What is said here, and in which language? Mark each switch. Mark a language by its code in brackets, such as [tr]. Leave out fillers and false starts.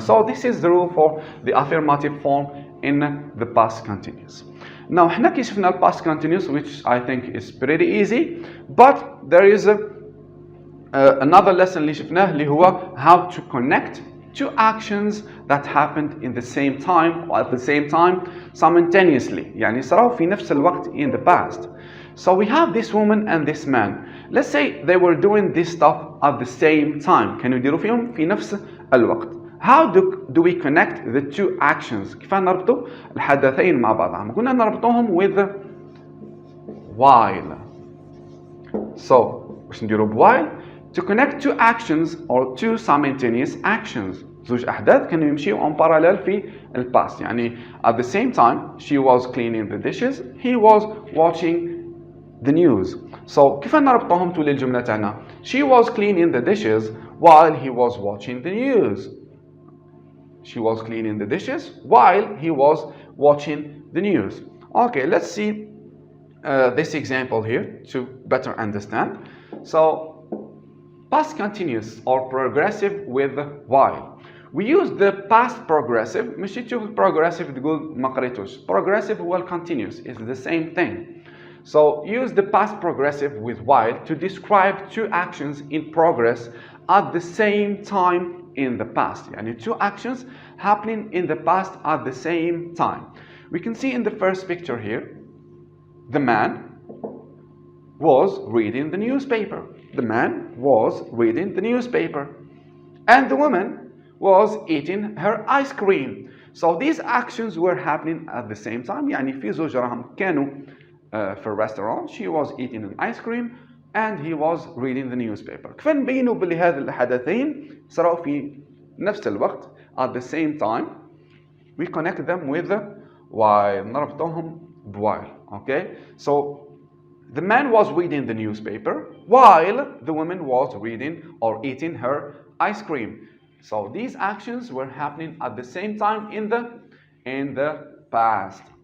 [en] So this is the rule for the affirmative form in the past continuous. Now [ar] احنا كي شفنا ال [en] past continuous which I think is pretty easy, but there is another lesson [ar] اللي شفناه اللي هو [en] how to connect two actions that happened in the same time or at the same time simultaneously. [ar] يعني صاروا في نفس الوقت [en] in the past. So we have this woman and this man. Let's say they were doing this stuff at the same time. [ar] كانوا يديروا فيهم في نفس الوقت. [en] How do we connect the two actions? [ar] كيف نربطوا الحدثين مع بعضهم؟ قلنا نربطوهم [en] with while. [ar] So واش نديروا بwhile? [en] To connect two actions or two simultaneous actions. [ar] زوج أحداث كانوا يمشيوا [fr] en parallel [ar] في ال past. [en] يعني at the same time she was cleaning the dishes, he was watching the news. So [ar] كيف نربطهم تولي الجملة تاعنا؟ [en] She was cleaning the dishes while he was watching the news. She was cleaning the dishes while he was watching the news. Okay, let's see this example here to better understand. So past continuous or progressive with while. We use the past progressive. [ar] مش تشوف progressive تقول ما قريتوش. [en] Progressive هو continuous. It's the same thing. So use the past progressive with while to describe two actions in progress at the same time in the past. يعني two actions happening in the past at the same time. We can see in the first picture here, the man was reading the newspaper. The man was reading the newspaper. And the woman was eating her ice cream. So these actions were happening at the same time. [ar] يعني في زوج راهم كانوا في restaurant. [en] She was eating an ice cream and he was reading the newspaper. [ar] كيف نبينوا باللي هذه الحدثين صاروا في نفس الوقت [en] at the same time. We connect them with while. [ar] نربطهم [en] while. Okay? So the man was reading the newspaper while the woman was reading or eating her ice cream. So these actions were happening at the same time in the past.